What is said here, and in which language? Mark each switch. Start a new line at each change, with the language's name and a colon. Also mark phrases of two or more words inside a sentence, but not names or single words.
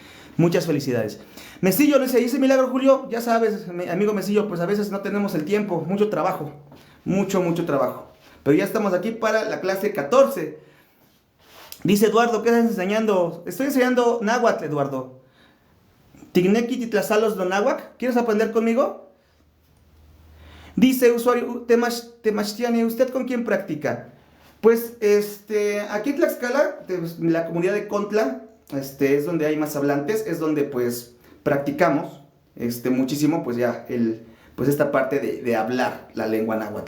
Spanish: Muchas felicidades. Mesillo, dice Milagro Julio, ya sabes, amigo Mesillo, pues a veces no tenemos el tiempo, mucho trabajo. Mucho trabajo. Pero ya estamos aquí para la clase 14. Dice Eduardo, ¿qué estás enseñando? Estoy enseñando náhuatl, Eduardo.
Nahuatl languages: Tigneki titlazalos do náhuatl.
Spanish: ¿Quieres aprender conmigo? Dice usuario Temachtiane, ¿usted con quién practica? Pues aquí en Tlaxcala, la comunidad de Contla, es donde hay más hablantes, es donde pues practicamos muchísimo pues ya esta parte de hablar la lengua náhuatl.